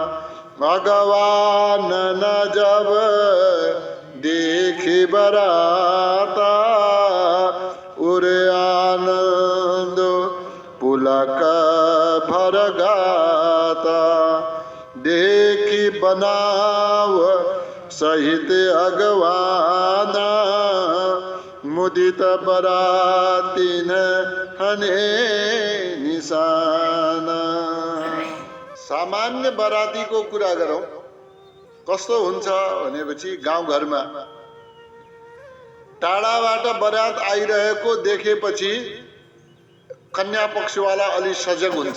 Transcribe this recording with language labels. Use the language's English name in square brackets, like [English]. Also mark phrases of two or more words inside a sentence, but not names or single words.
[Awadhi] भगवान न जब देखी बराता, उरे आनंद पुलक भर गाता। देखी बनाव सहित अगवाना, मुदित बरातीन हने निशाना। [Nepali] सामान्य बरातीको कुरा गरौँ, कस्तो हुन्छ भनेपछि गाउँघरमा टाढाबाट बरात आइरहेको देखेपछि कन्या पक्षवाला अलि सजग हुन्छ।